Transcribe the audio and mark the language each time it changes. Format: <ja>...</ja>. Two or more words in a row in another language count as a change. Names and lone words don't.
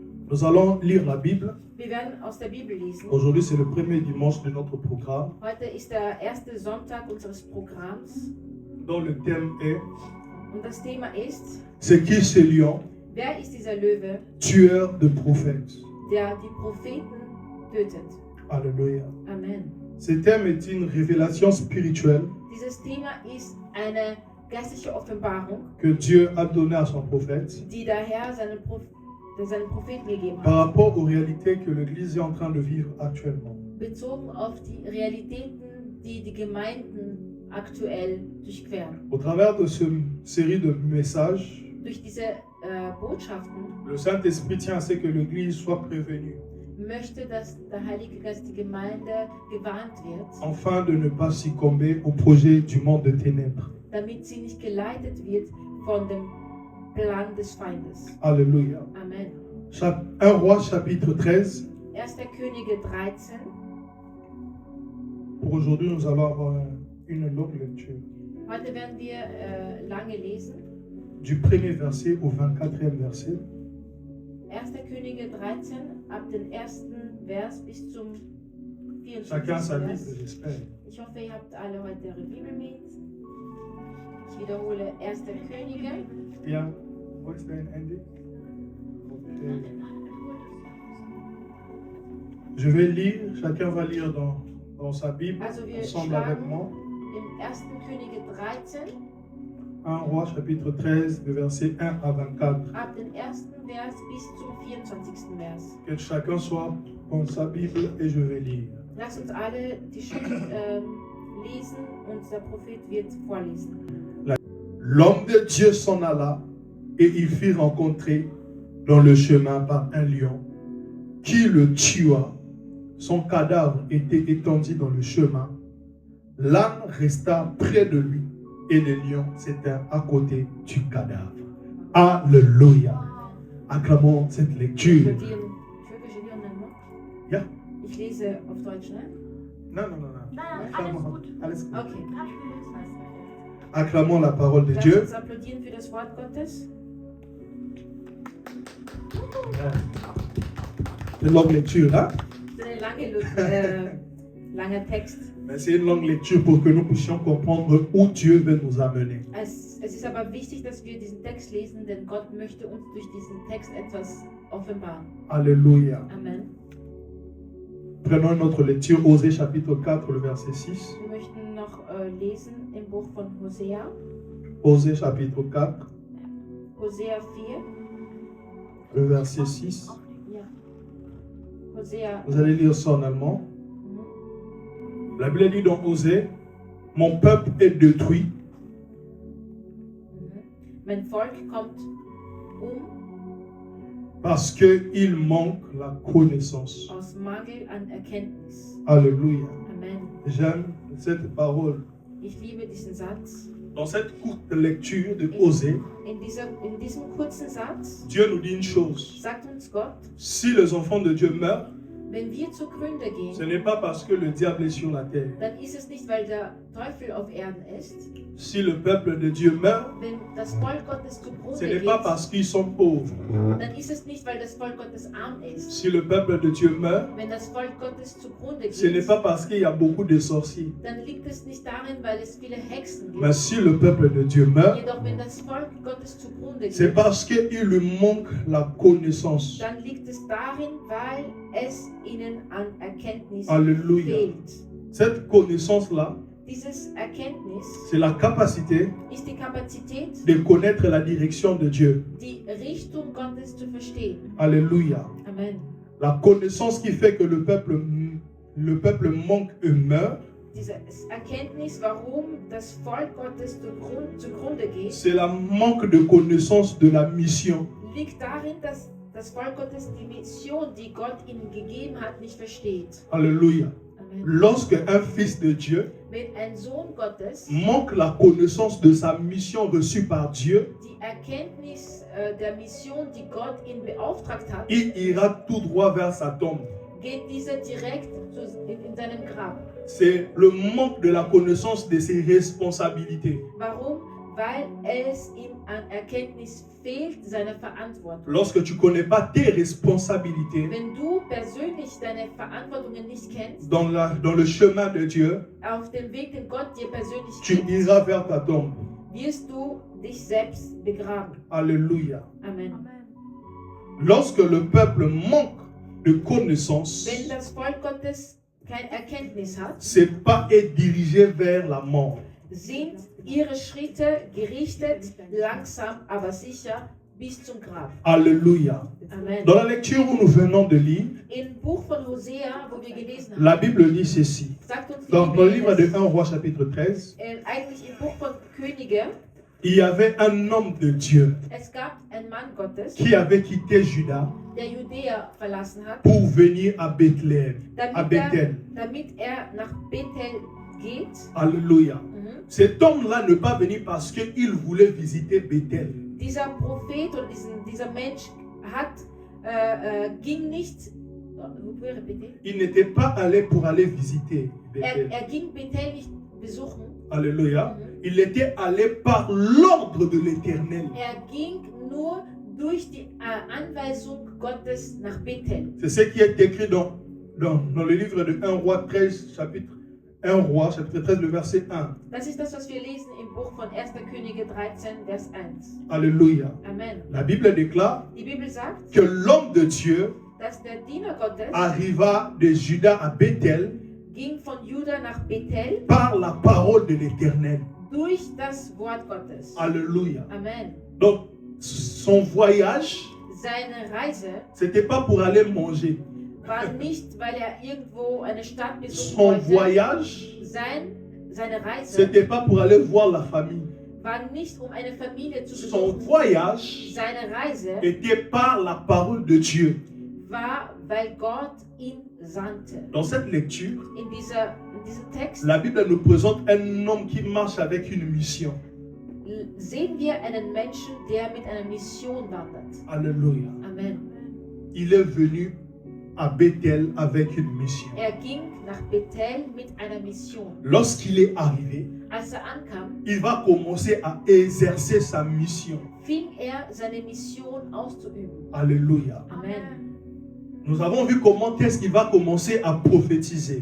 <fr>Nous allons lire la Bible.</fr> <de>Wir werden aus der Bibel lesen.</de> <fr>Aujourd'hui, c'est le premier dimanche de notre programme,</fr> <de>Heute ist der erste Sonntag unseres Programms</de> <fr>dont le thème est</fr> <de>und das Thema ist:</de> <fr>C'est qui ce lion,</fr> <de>Wer ist dieser Löwe,</de> <fr>tueur de prophètes?</fr> <de>der die Propheten tötet?</de> <fr>Alléluia.</fr> <de>Amen.</de> <fr>Ce thème est une révélation spirituelle</fr> <de>Dieses Thema ist eine geistliche Offenbarung,</de> <fr>que Dieu a donnée à son prophète</fr> <de>die der Herr seinen Propheten gegeben</de> <fr>par</fr> <de>hat,</de> <fr>rapport aux réalités que l'Église est en train de vivre actuellement.</fr> <de>bezogen auf die Realitäten, die die Gemeinden aktuell durchqueren.</de> <fr>Au travers de cette série de messages,</fr> <de>Durch diese Botschaften</de> <fr>le Saint-Esprit tient à ce que l'Église soit prévenue</fr> <de>möchte, dass der Heilige Geist die Gemeinde gewarnt wird,</de> <fr>afin de ne pas succomber au projet du monde de ténèbres.</fr> <de>damit sie nicht geleitet wird von dem Plan des Feindes.</de> <fr>Alléluia.</fr> <de>Amen.</de> <fr>1 Roi chapitre 13.</fr> <de>1. Könige 13.</de> <fr>Pour aujourd'hui, nous allons avoir une longue lecture.</fr> <de>Heute werden wir lange lesen.</de> <fr>Du premier verset au 24e verset.</fr> <de>1. Könige 13, ab dem ersten Vers bis zum 24.</de> <fr>Chacun sa Bible,</fr> <de>Vers.</de> <fr>j'espère.</fr> <de>Ich hoffe, ihr habt alle heute eure Bibel mit. Ich wiederhole 1. Könige. Ja, wo ist dein Handy? Okay.</de> <fr>Je vais lire, chacun va lire dans sa Bible,</fr> <de>Also wir</de> <fr>ensemble avec</fr> <de>schlagen</de> <fr>moi.</fr> <de>im 1. Könige 13</de> <fr>1 Roi chapitre 13, de verset 1 à 24.</fr> <de>ab dem ersten Vers bis zum 24. Vers.</de> <fr>Que chacun soit dans sa Bible et je vais lire.</fr> <de>Lasst uns alle die Schrift lesen und der Prophet wird vorlesen.</de> <fr>L'homme de Dieu s'en alla et il fit rencontrer dans le chemin par un lion qui le tua. Son cadavre était étendu dans le chemin. L'âne resta près de lui et le lion s'éteint à côté du cadavre. Alléluia. Acclamons cette lecture.</fr> <de>Türkisch und Allemand? Ja. Ich lese auf Deutsch, ne?</de> <fr>Non, non, non, non.</fr> <de>Nein, alles gut. Alles gut. Okay. Kannst du lösen?</de> <fr>Acclamons la parole de</fr> <de>Lasst</de> <fr>Dieu.</fr> <de>uns applaudieren für das Wort Gottes.</de> <fr>Une longue lecture, hein?</fr> <de>Das ist ein langer Text.</de> <fr>Mais c'est une longue lecture pour que nous puissions comprendre où Dieu veut nous amener.</fr> <de>Es ist aber wichtig, dass wir diesen Text lesen, denn Gott möchte uns durch diesen Text etwas offenbaren.</de> <fr>Alléluia.</fr> <de>Amen.</de> <fr>Prenons une autre lecture, Osée chapitre 4, le verset 6.</fr> <de>Wir möchten noch lesen im Buch von Hosea.</de> <fr>Osée chapitre 4,</fr> <de>Hosea 4.</de> <fr>le verset 6.</fr> <de>Ja. Hosea.</de> <fr>Vous allez lire ça en allemand. Mhm. La Bible dit dans Osée, mon peuple est détruit</fr> <de>Mhm. Mein Volk kommt</de> <fr>parce qu'il manque la connaissance.</fr> <de>aus Mangel an Erkenntnis.</de> <fr>Alléluia.</fr> <de>Amen.</de> <fr>J'aime cette parole.</fr> <de>Ich liebe diesen Satz.</de> <fr>Dans cette courte lecture de Osée,</fr> <de>In diesem kurzen Satz</de> <fr>Dieu nous dit une chose.</fr> <de>sagt uns Gott,</de> <fr>Si les enfants de Dieu meurent,</fr> <de>wenn wir zugrunde</de> <fr>ce</fr> <de>gehen,</de> <fr>n'est pas parce que le diable est sur la terre.</fr> <de>dann ist es nicht, weil der Teufel auf Erden ist.</de> <fr>Si le peuple de Dieu meurt,</fr> <de>Wenn das Volk Gottes</de> <fr>ce</fr> <de>zugrunde</de> <fr>n'est pas</fr> <de>geht,</de> <fr>parce qu'ils sont pauvres.</fr> <de>dann ist es nicht, weil das Volk Gottes arm ist.</de> <fr>Si le peuple de Dieu meurt,</fr> <de>Wenn das Volk Gottes zugrunde</de> <fr>ce n'est</fr> <de>geht,</de> <fr>pas parce qu'il y a beaucoup de sorciers.</fr> <de>dann liegt es nicht darin, weil es viele Hexen</de> <fr>Mais</fr> <de>gibt.</de> <fr>si le peuple de Dieu meurt,</fr> <de>Jedoch, wenn das Volk Gottes zugrunde</de> <fr>c'est</fr> <de>geht,</de> <fr>parce qu'il lui manque la connaissance.</fr> <de>dann liegt es darin, weil es ihnen an Erkenntnis</de> <fr>Alléluia.</fr> <de>fehlt.</de> <fr>Cette connaissance-là,</fr> <de>Dieses Erkenntnis</de> <fr>c'est la capacité</fr> <de>ist die Kapazität,</de> <fr>de connaître la direction de Dieu.</fr> <de>die Richtung Gottes zu verstehen.</de> <fr>Alléluia.</fr> <de>Amen.</de> <fr>La connaissance qui fait que le peuple manque et meurt,</fr> <de>Diese Erkenntnis, warum das Volk Gottes zugrunde geht,</de> <fr>c'est la manque de connaissance de la mission.</fr> <de>liegt darin, dass das Volk Gottes die Mission, die Gott ihnen gegeben hat, nicht versteht.</de> <fr>Alléluia.</fr> <de>Amen.</de> <fr>Lorsque un fils de Dieu</fr> <de>Wenn ein Sohn Gottes</de> <fr>manque la connaissance de sa mission reçue par Dieu,</fr> <de>die Erkenntnis der Mission, die Gott ihn beauftragt hat,</de> <fr>il ira tout droit vers sa tombe.</fr> <de>geht dieser direkt in seinem Grab.</de> <fr>C'est le manque de la connaissance de ses responsabilités.</fr> <de>Warum? weil es ihm an Erkenntnis fehlt, seine Verantwortung.</de> <fr>Lorsque tu ne connais pas tes responsabilités</fr> <de>Wenn du persönlich deine Verantwortungen nicht kennst,</de> <fr>dans le chemin de Dieu,</fr> <de>auf dem Weg, den Gott dir persönlich</de> <fr>tu</fr> <de>gibt,</de> <fr>iras vers ta tombe.</fr> <de>wirst du dich selbst begraben.</de> <fr>Alléluia.</fr> <de>Amen. Amen.</de> <fr>Lorsque le peuple manque de connaissances,</fr> <de>Wenn das Volk Gottes keine Erkenntnis hat,</de> <fr>c'est pas être dirigé vers la mort.</fr> <de>sind ihre Schritte gerichtet, langsam, aber sicher, bis zum Grab.</de> <fr>Alléluia.</fr> <de>Amen.</de> <fr>Dans la lecture où nous venons de lire,</fr> <de>Im Buch von Hosea, wo wir gelesen haben,</de> <fr>la Bible dit ceci.</fr> <de>sagt uns die</de> <fr>Dans le</fr> <de>Bibel,</de> <fr>livre de</fr> <de>dass,</de> <fr>1 Roi chapitre 13,</fr> <de>eigentlich im Buch von Könige,</de> <fr>il y avait un homme de Dieu</fr> <de>es gab einen Mann Gottes,</de> <fr>qui avait quitté Juda</fr> <de>der Judäa verlassen hat,</de> <fr>pour venir à Bethléem, à Bethel.</fr> <de>damit er nach Bethel geht.</de> <fr>Alléluia. Mhm. Cet homme-là ne pas venu parce qu'il voulait visiter Bethel.</fr> <de>Dieser Prophet oder dieser Mensch ging nicht,</de> <fr>vous pouvez répéter? Il n'était pas allé pour aller visiter Bethel.</fr> <de>Er ging Bethel nicht besuchen.</de> <fr>Alléluia. Mhm. Il était allé par l'ordre de l'Éternel.</fr> <de>Er ging nur durch die Anweisung Gottes nach Bethel.</de> <fr>C'est ce qui est écrit dans le livre de 1 Roi 13, chapitre 13, le verset 1.</fr> <de>Das ist das, was wir lesen im Buch von 1. Könige 13, Vers 1.</de> <fr>Alléluia.</fr> <de>Amen.</de> <fr>La Bible déclare</fr> <de>Die Bibel sagt,</de> <fr>que l'homme de Dieu</fr> <de>dass der Diener Gottes</de> <fr>arriva de Juda à Bethel</fr> <de>ging von Juda nach Bethel</de> <fr>par la parole de l'Éternel.</fr> <de>durch das Wort Gottes.</de> <fr>Alléluia.</fr> <de>Amen.</de> <fr>Donc, son voyage,</fr> <de>Seine Reise</de> <fr>c'était pas pour aller manger.</fr> <de>war nicht, weil er irgendwo eine Stadt besuchen</de> <fr>Son</fr> <de>wollte.</de> <fr>voyage,</fr> <de>Seine Reise</de> <fr>c'était pas pour aller voir la famille.</fr> <de>war nicht, um eine Familie zu</de> <fr>Son</fr> <de>besuchen.</de> <fr>voyage</fr> <de>Seine Reise</de> <fr>était par la parole de Dieu.</fr> <de>war, weil Gott ihn sandte.</de> <fr>Dans cette lecture,</fr> <de>In diesem Text</de> <fr>la Bible nous présente un homme qui marche avec une mission.</fr> <de>sehen wir einen Menschen, der mit einer Mission wandert.</de> <fr>Alléluia.</fr> <de>Amen.</de> <fr>Il est venu à Bethel avec une mission.</fr> <de>Er ging nach Bethel mit einer Mission.</de> <fr>Lorsqu'il est arrivé,</fr> <de>Als er ankam,</de> <fr>il va commencer à exercer sa mission.</fr> <de>fing er seine Mission auszuüben.</de> <fr>Alléluia.</fr> <de>Amen.</de> <fr>Nous avons vu comment est-ce qu'il va commencer à prophétiser.</fr>